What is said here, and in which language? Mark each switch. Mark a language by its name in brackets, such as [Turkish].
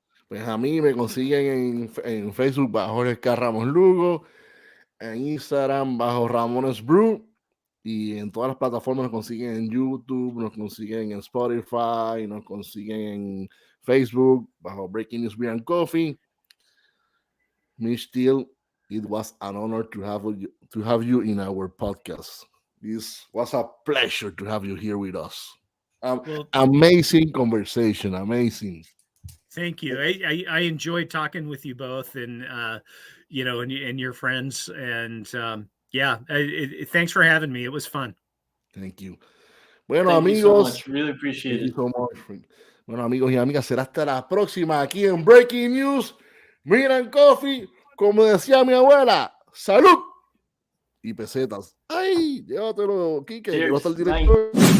[Spanish] Pues a mí me consiguen en Facebook bajo Jorge K. Ramos Lugo, en Instagram bajo Ramones Brew, y en todas las plataformas nos consiguen en YouTube, nos consiguen en Spotify, nos consiguen en Facebook bajo Breaking News Beer and Coffee. [English] Mitch Steele, it was an honor to have you in our podcast. This was a pleasure to have you here with us. Amazing conversation, amazing. Thank you. I enjoyed talking with you both, and you know, and your friends, and yeah, thanks for having me. It was fun. Thank you. [Spanish] Bueno, [English] Thank [Spanish] amigos, [English] you so much. Really appreciate it. So much. [Spanish] Bueno, amigos y amigas, será hasta la próxima aquí en Breaking News, Beer and Coffee. Como decía mi abuela, salud y pesetas. Ay, llévatelo, Quique, que va a estar el director.